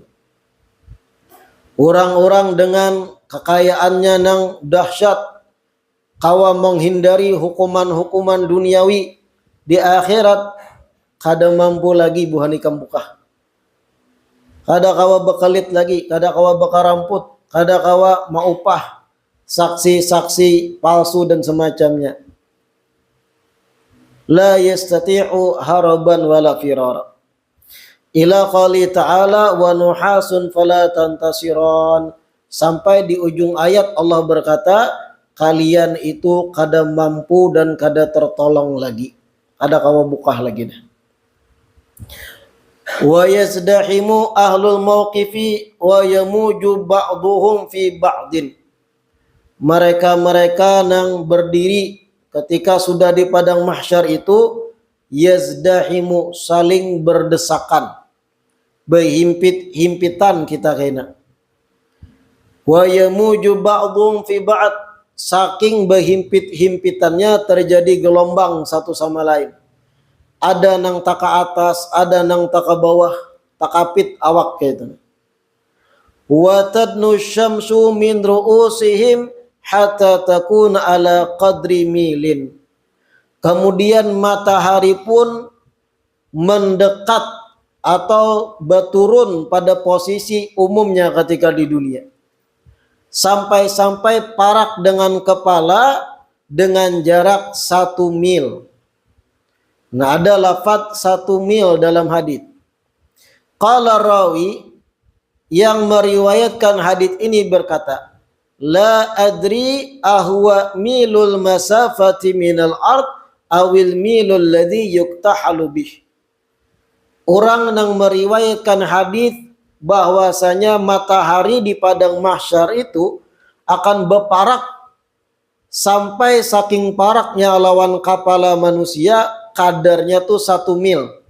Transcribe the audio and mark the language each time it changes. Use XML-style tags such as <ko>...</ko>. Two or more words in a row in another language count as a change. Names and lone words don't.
<bjn>Orang-orang dengan kekayaannya nang dahsyat kawa menghindari hukuman-hukuman duniawi, di akhirat kada mampu lagi buhanikam bukah. Kada kawa bekalit lagi, kada kawa bekaramput, kada kawa maupah saksi-saksi palsu dan semacamnya.</bjn> <ar>لا يستطيع هرباً ولا فراراً. إلى قوله تعالى ونحاس فلا تنتصران.</ar> <bjn>Sampai di ujung ayat Allah berkata, kalian itu kada mampu dan kada tertolong lagi. Kada kawa bukah lagi dah.</bjn> <ar>ويزدحم أهل الموقف ويموج بعضهم في بعض.</ar> <bjn>Mereka-mereka nang berdiri ketika sudah di padang mahsyar itu, yazdahimu, saling berdesakan, berhimpit-himpitan kita kena.</bjn> <ar>ويموج بعضهم في بعض,</ar> <bjn>saking berhimpit-himpitannya terjadi gelombang satu sama lain. Ada nang taka atas, ada nang taka bawah, takapit awak gitu.</bjn> <ar>وتدنو الشمس من رؤوسهم حتى تكون على قدر ميل.</ar> <bjn>Kemudian matahari pun mendekat atau berturun pada posisi umumnya ketika di dunia. Sampai-sampai parak dengan kepala dengan jarak 1 mil. Nah, ada lafaz 1 mil dalam hadis.</bjn> <ar>قال راوي,</ar> <bjn>yang meriwayatkan hadis ini berkata,</bjn> <ar>لا أدري أهو ميل المسافة من الأرض أو الميل الذي يكتحل به.</ar> <bjn>Orang yang meriwayatkan hadis bahwasanya matahari di padang mahsyar itu akan berparak sampai saking paraknya lawan kepala manusia, kadarnya tuh 1 mil.</bjn>